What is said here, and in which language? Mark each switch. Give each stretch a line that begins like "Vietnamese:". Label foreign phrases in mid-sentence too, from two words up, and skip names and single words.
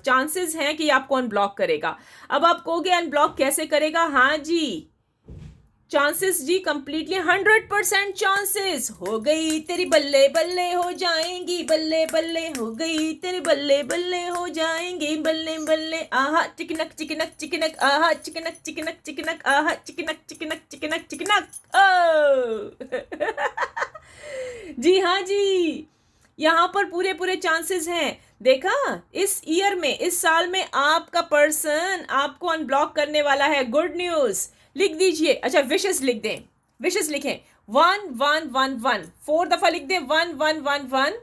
Hindi: चांसेस हैं कि आपको अनब्लॉक करेगा। अब आप कहोगे अनब्लॉक कैसे करेगा? हाँ जी, चांसेस जी, कंप्लीटली 100% चांसेस। हो गई तेरी बल्ले बल्ले हो जाएंगी, बल्ले बल्ले हो गई तेरी बल्ले बल्ले हो जाएंगी, बल्ले बल्ले आहा चिकनक चिकनक चिकनक, आहा चिकनक चिकनक चिकनक, आहा चिकनक चिकनक चिकनक चिकनक। ओ जी हाँ जी, यहाँ पर पूरे पूरे चांसेस हैं। देखा, इस ईयर में, इस साल में आपका पर्सन आपको अनब्लॉक करने वाला है।
English: good news,
Hindi: लिख दीजिए। अच्छा, विशेस लिख दें, विशेस लिखें 1111, 4 दफा लिख दें 1111।